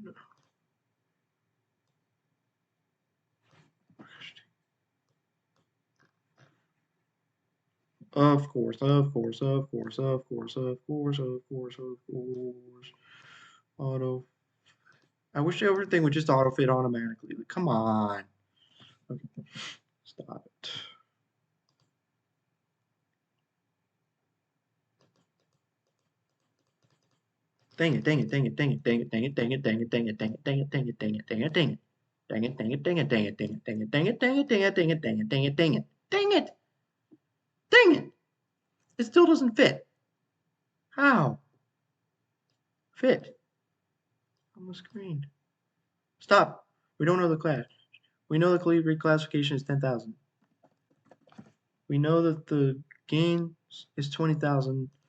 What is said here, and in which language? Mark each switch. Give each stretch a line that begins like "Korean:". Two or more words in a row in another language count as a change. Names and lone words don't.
English: Of course, of course, of course, of course, of course, of course, of course. Auto. I wish everything would just auto fit automatically. But come on. Okay, stop it. Dang it, dang it, dang it, dang it, dang it, dang it, dang it, dang it, dang it, dang it, dang it, dang it, dang it, dang it, dang it. Dang it, dang it, dang it, dang it, dang it, dang it, dang it, dang it, dang it, dang it, dang it, dang it, dang it, dang it, dang it. It still doesn't fit. How? Fit on the screen. Stop. We don't know the class. We know the reclassification is 10,000. We know that the gain is 20,000.